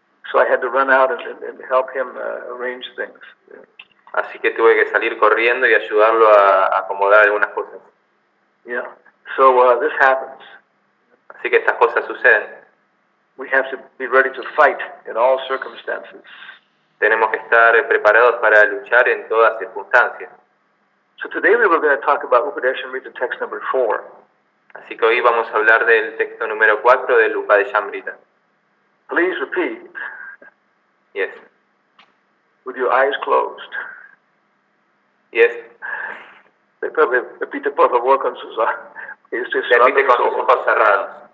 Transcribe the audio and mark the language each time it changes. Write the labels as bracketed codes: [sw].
[en] So I had to run out and help him arrange things. Yeah. [es] Así que tuve que salir corriendo y ayudarlo a acomodar algunas cosas. [en] Yeah. So this happens. [es] Así que estas cosas suceden. [en] We have to be ready to fight in all circumstances. [es] Tenemos que estar preparados para luchar en todas circunstancias. [en] So today we were going to talk about Upadeshamrita text number 4. [es] Así que hoy vamos a hablar del texto número 4 del Upadeshamrita. [en] Please repeat Yes. with your eyes closed. Yes. [es] Repite por favor con sus ojos. Repite con sus ojos cerrados.